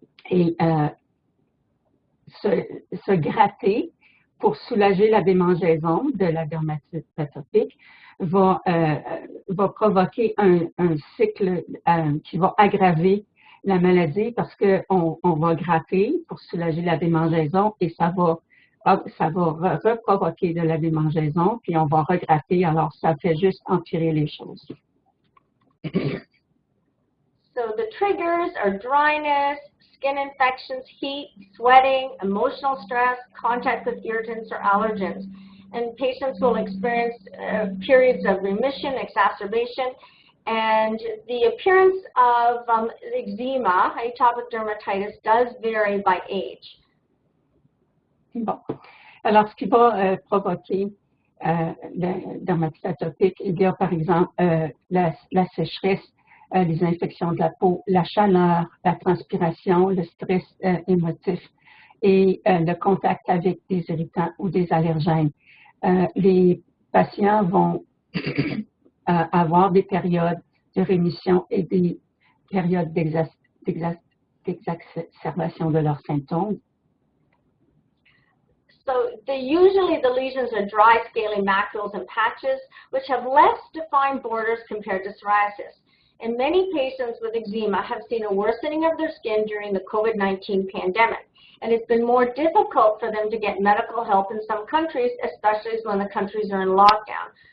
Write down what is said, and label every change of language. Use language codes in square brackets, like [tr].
[fr] Et se gratter pour soulager la démangeaison de la dermatite atopique va provoquer un cycle qui va aggraver la maladie parce qu'on va gratter pour soulager la démangeaison et ça va reprovoquer de la démangeaison, puis on va regratter, alors ça fait juste empirer les choses. [en] So the triggers are dryness, skin infections, heat, sweating, emotional stress, contact with irritants or allergens. And patients will experience periods of remission, exacerbation, and the appearance of eczema, atopic dermatitis, does vary by age. [fr] Bon. Alors, ce qui va provoquer la dermatite atopique, il y a par exemple la sécheresse, les infections de la peau, la chaleur, la transpiration, le stress émotif et le contact avec des irritants ou des allergènes. Les patients vont avoir des périodes de rémission et des périodes d'exacerbation de leurs symptômes. [en] So usually the lesions are dry, scaly macules and patches, which have less defined borders compared to psoriasis. and many patients with eczema have seen a worsening of their skin during the COVID-19 pandemic. And it's been more difficult for them to get medical help in some countries, especially when the countries are in lockdown.